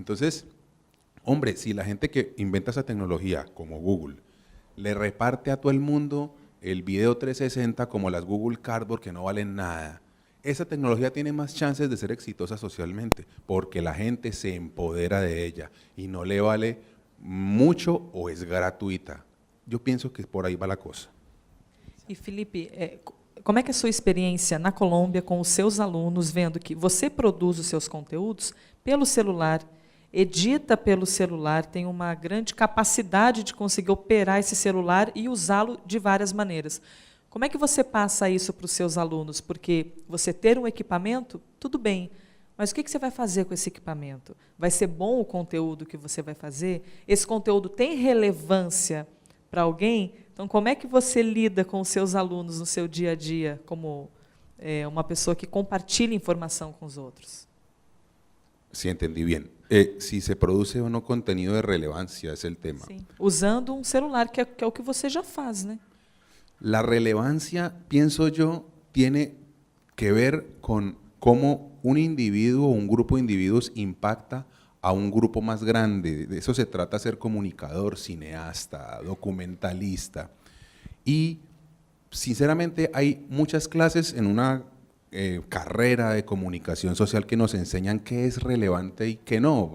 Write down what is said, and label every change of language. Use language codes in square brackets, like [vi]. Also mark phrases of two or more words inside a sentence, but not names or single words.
[es] Entonces, Hombre, si la gente que inventa esa tecnología, como Google, le reparte a todo el mundo el video 360 como las Google Cardboard que no valen nada, esa tecnología tiene más chances de ser exitosa socialmente, porque la gente se empodera de ella y no le vale mucho o es gratuita. Yo pienso [pt] que por aí vai a cosa. E, Felipe, como é que é a sua experiência na Colômbia com os seus alunos, vendo que você produz os seus conteúdos pelo celular, edita pelo celular, tem uma grande capacidade de conseguir operar esse celular e usá-lo de várias maneiras. Como é que você passa isso para os seus alunos? Porque você ter um equipamento, tudo bem, mas o que você vai fazer com esse equipamento? Vai ser bom o conteúdo que você vai fazer? Esse conteúdo tem relevância para alguém? Então, como é que você lida com os seus alunos no seu dia a dia, como uma pessoa que compartilha informação com os outros? [es] Sí, entendí bien. Si se produce o no contenido de relevancia es el tema. [pt] Sim. Usando um celular, que é o que você já faz, né? [es] La relevancia, pienso yo, tiene que ver con cómo un individuo o un grupo de individuos impacta a un grupo más grande. De eso se trata, ser comunicador, cineasta, documentalista. Y sinceramente hay muchas clases en una carrera de comunicación social que nos enseñan qué es relevante y qué no.